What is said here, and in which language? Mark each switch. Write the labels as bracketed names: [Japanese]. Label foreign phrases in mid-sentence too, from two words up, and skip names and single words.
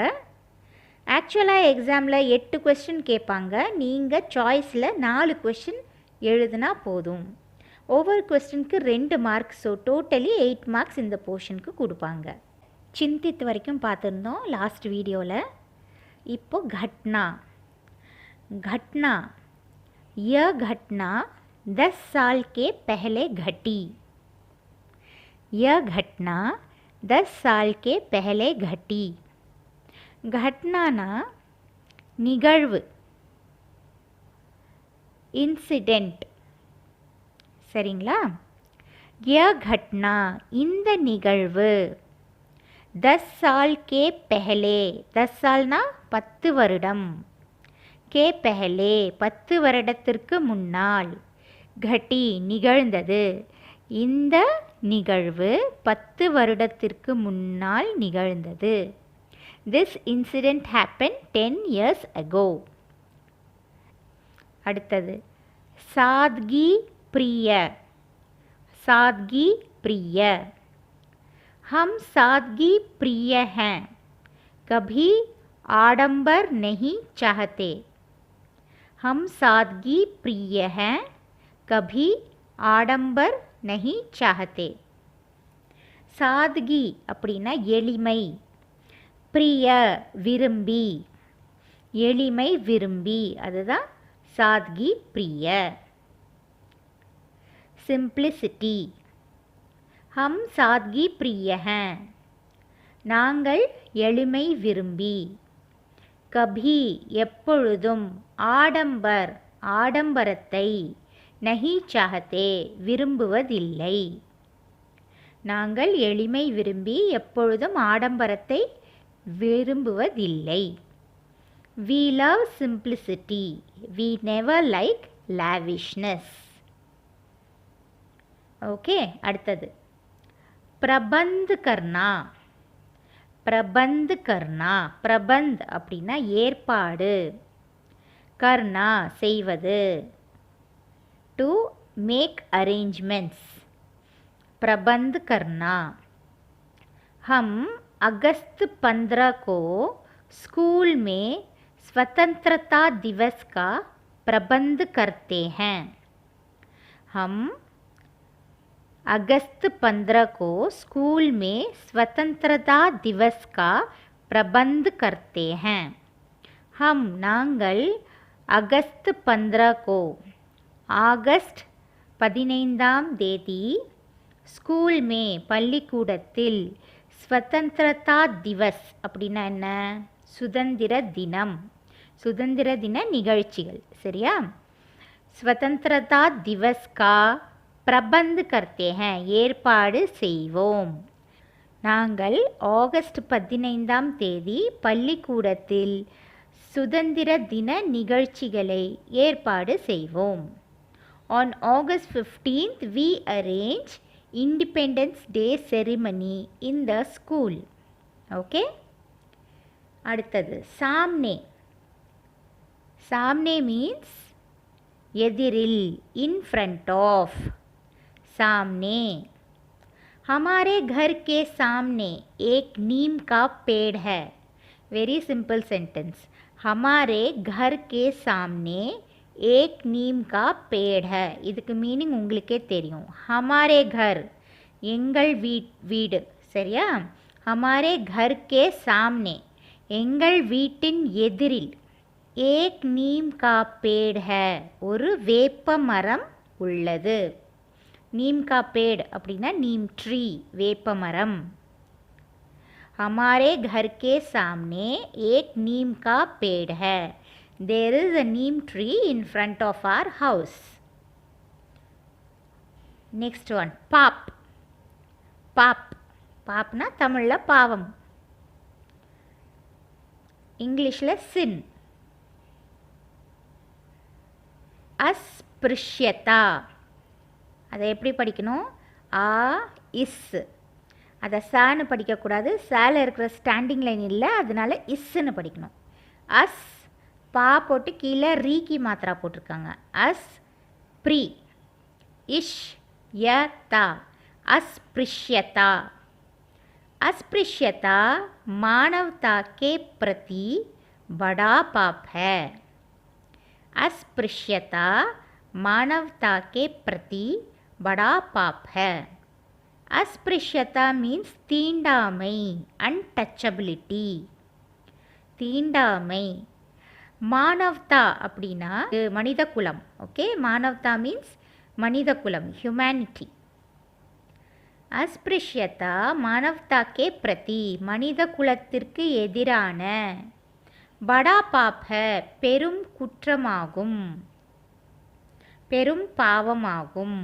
[Tamil] ஆக்சுவலாக எக்ஸாமில் 8 கொஸ்டின் கேட்பாங்க. நீங்கள் சாய்ஸில் 4 கொஸ்டின் எழுதுனா போதும். ஒவ்வொரு கொஸ்டினுக்கு 2 மார்க்ஸ், [English] so totally 8 marks [Tamil] இந்த போர்ஷனுக்கு கொடுப்பாங்க. சிந்தித் வரைக்கும் பார்த்துருந்தோம் [English] last video. [Tamil] இப்போ घटना. [Hindi] घटना, यह घटना 10 साल के पहले घटी. यह घटना 10 साल के पहले घटी. [Tamil] घटनाना निगழ்வு, இன்சிடெண்ட். சரிங்களா? [Hindi] यह घटना [Tamil] இந்த நிகழ்வு [Hindi] 10 साल के पहले, [Tamil] 10 सालனா 10 வருடம், [Hindi] के पहले [Tamil] 10 வருடத்திற்கு முன்னால், घटी நிகழ்ந்தது. இந்த நிகழ்வு 10 வருடத்திற்கு முன்னால் நிகழ்ந்தது. [English] This incident happened 10 years ago. [Tamil] அடுத்தது [Hindi] सादगी प्रिय. सादगी प्रिय, हम सादगी प्रिय हैं, कभी आडंबर नहीं चाहते. हम सादगी प्रिय हैं, कभी आडंबर नहीं चाहते. [Tamil] सादगी அப்படின்னா எளிமை, பிரிய விரும்பி, எளிமை விரும்பி, அதுதான் [Hindi] सादगी प्रिय. सिंप्लिसिटी, हम सादगी प्रिय हैं, [Tamil] நாங்கள் எளிமை விரும்பி. கபி எப்பொழுதும், ஆடம்பர் ஆடம்பரத்தை, [Hindi] नहीं चाहते [Tamil] விரும்புவதில்லை. நாங்கள் எளிமை விரும்பி எப்பொழுதும் ஆடம்பரத்தை விரும்புவதில்லை. [English] We love simplicity. We never like lavishness. [Tamil] ஓகே, அடுத்தது [Hindi] प्रबंध करना. प्रबंध करना, [Tamil] பிரபந்த் அப்படின்னா ஏற்பாடு, கர்னா செய்வது, [English] to make arrangements. [Hindi] प्रबंध करना. हम अगस्त 15 को स्कूल में स्वतंत्रता दिवस का प्रबंध करते हैं. हम अगस्त 15 को स्कूल में स्वतंत्रता दिवस का प्रबंध करते हैं. हम நாங்கள் अगस्त 15 को, [Tamil] ஆகஸ்ட் 15ஆம் தேதி, ஸ்கூல் மே பள்ளிக்கூடத்தில், [Hindi] स्वतंत्रता दिवस [Tamil] அப்படின்னா என்ன? சுதந்திர தினம், சுதந்திர தின நிகழ்ச்சிகள். சரியா? [Hindi] स्वतंत्रता दिवस का प्रबंध करते हैं, [Tamil] ஏற்பாடு செய்வோம். நாங்கள் ஆகஸ்ட் 15ஆம் தேதி பள்ளிக்கூடத்தில் சுதந்திர தின நிகழ்ச்சிகளை ஏற்பாடு செய்வோம். [English] On August 15th we arrange Independence Day ceremony in the school. [Tamil] Okay? அடுத்தது सामने. [English] सामने means எதிரில், in front of. [Hindi] सामने. हमारे घर के सामने एक नीम का पेड़ है. [English] Very simple sentence. [Hindi] हमारे घर के सामने एक नीम का पेड़ है. [Tamil] இதுக்கு மீனிங் உங்களுக்கே தெரியும். [Hindi] हमारे घर [Tamil] எங்கள் வீடு சரியா? [Hindi] हमारे घर के सामने [Tamil] எங்கள் வீட்டின் எதிரில் [Hindi] एक नीम का पेड़ है. [Tamil] ஒரு வேப்ப மரம் உள்ளது. [Hindi] नीम का पेड़ [Tamil] அப்படின்னா [English] neem tree [Tamil] வேப்ப மரம். [Hindi] हमारे घर के सामने एक नीम का पेड़ है. [English] There is a neem tree in front of our house. Next one, [Tamil] பாப். பாப் பாப்னா தமிழில் பாவம், இங்கிலீஷில் sin. அஸ்பிருஷ்யதா அதை எப்படி படிக்கணும்? ஆ இஸ். அதை சான்னு படிக்கக்கூடாது. சால இருக்கிற [English] standing line [Tamil] இல்லை, அதனால இஸ்ன்னு படிக்கணும். அஸ் பா போட்டு கீழே [Hindi] री की मात्रा [Tamil] போட்டிருக்காங்க. அஸ் ப்ரி இஷ் ய தா अस्पृश्यता. [Hindi] अस्पृश्यता मानवता के प्रति बड़ा पाप है. अस्पृश्यता मानवता के प्रति बड़ा पाप है. अस्पृश्यता मीन्स तींडाமை, अनटचबिलिटी. [Tamil] தீண்டாமை. மானவதா அப்படின்னா மனித குலம். ஓகே, மானவதா மீன்ஸ் மனித குலம், ஹியூமனிட்டி. [Hindi] अस्पृश्यता मानवता के प्रति [Tamil] மனித குலத்திற்கு எதிரான [Hindi] बड़ा पाप है [Tamil] பெரும் குற்றமாகும், பெரும் பாவமாகும்.